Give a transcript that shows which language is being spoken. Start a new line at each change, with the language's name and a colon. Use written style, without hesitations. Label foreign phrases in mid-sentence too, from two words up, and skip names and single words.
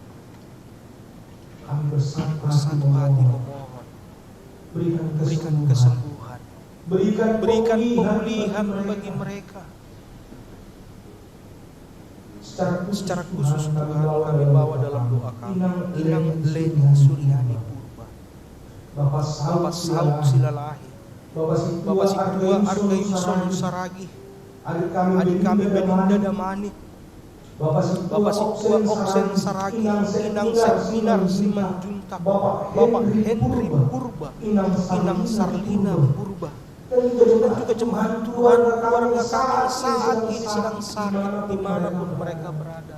Indonesian: Kami bersatu hati memohon, berikan kesembuhan, berikan pemulihan bagi mereka. Secara khusus Tuhan kami bawa dalam doa kami Inang Leni Suryani Purba, Bapak Saud Silalahi, Bapak Situa Arga Yuson Saragi, adik kami Belinda Damani, Bapak Situa Oksen Saragi, Inang Seminar Simanjuntak, Bapak Henry Purba, Inang Sarlina Purba, dan juga jemaat Tuhan keluarga kami saat ini sedang sakit dimanapun mereka berada.